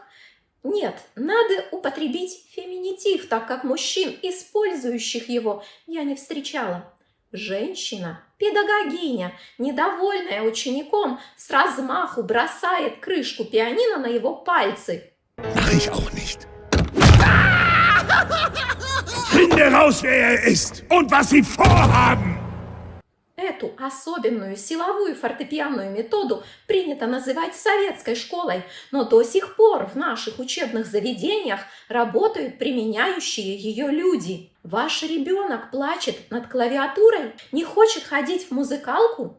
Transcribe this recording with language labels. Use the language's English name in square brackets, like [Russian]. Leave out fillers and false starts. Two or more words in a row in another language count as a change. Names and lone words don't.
[Russian] Нет, надо употребить феминитив, так как мужчин, использующих его, я не встречала. Женщина, педагогиня, недовольная учеником, с размаху бросает крышку пианино на его пальцы. [German] Mach ich auch nicht. Finde raus, wer er ist und was sie vorhaben! [Russian] Эту особенную силовую фортепианную методу принято называть советской школой, но до сих пор в наших учебных заведениях работают применяющие ее люди. Ваш ребенок плачет над клавиатурой, не хочет ходить в музыкалку?